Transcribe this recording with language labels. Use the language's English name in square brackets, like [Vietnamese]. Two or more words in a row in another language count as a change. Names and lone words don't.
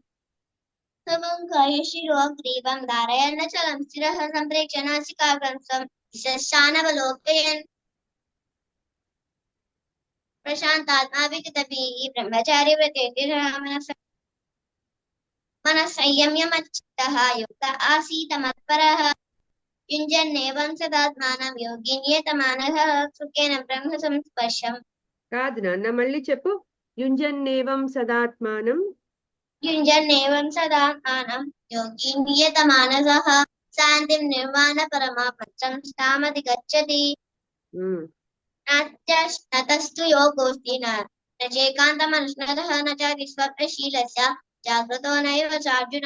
[Sanskrit] शिरोग्रीवं धारयन् चलं स्थिरः सम्प्रेक्ष्य नासिकाग्रंसं दिशश्चानवलोकयन् प्रशान्तात्मा विगतभिः ब्रह्मचारिव्रतेः मनः संयम्यमच्चित्तः युक्त आसीत् मत्परः युञ्जन्नेवं सदात्मानं योगी नियतमानः सुखेन ब्रह्म संस्पर्शम् [Telugu] కాదు నాన్న మళ్ళీ చెప్పు [Sanskrit] యుంజన్నేవం సదాత్మానం युञ्जन्नेवं सदात्मानं योगी नियतमानसः शान्तिं निर्वाणपरमापदं स्थामधिगच्छति नतस्तु योगोऽस्ति न चैकान्तमनुष्णतः न च विस्वप्नशीलस्य जाग्रतो नैव चार्जुन